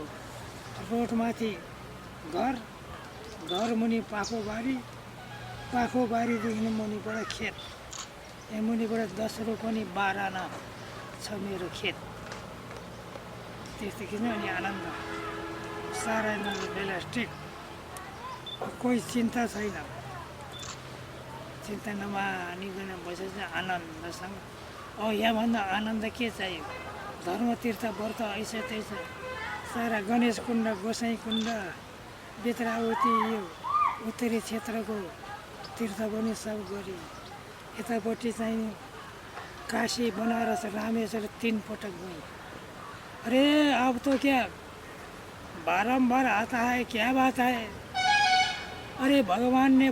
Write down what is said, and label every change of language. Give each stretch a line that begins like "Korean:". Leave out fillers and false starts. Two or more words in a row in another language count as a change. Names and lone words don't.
Nepali: रोडमाथि घर मुनि पाखोबारीदेखि मुनिबाट खेत, यहाँ मुनिबाट 10 रोपनी 12 आना छ मेरो खेत। त्यसदेखि नै अनि आनन्द सारा बेलास्टिक, कोही चिन्ता छैन। चिन्ता नमानिकन बसेर आनन्दसँग। यहाँभन्दा आनन्द के चाहियो? धर्म तीर्थ व्रत ऐसा तैसा सारा गणेश कुण्ड, गोसाई कुण्ड, बेत्रावती यो उत्तरी क्षेत्रको तीर्थ पनि सब गरी। यतापट्टि चाहिँ काशी, बनारस, रामेश्वर 3 पटक गएँ।
Hindi: अरे अब तो क्या बारंबार आता है, क्या बात है? अरे भगवान ने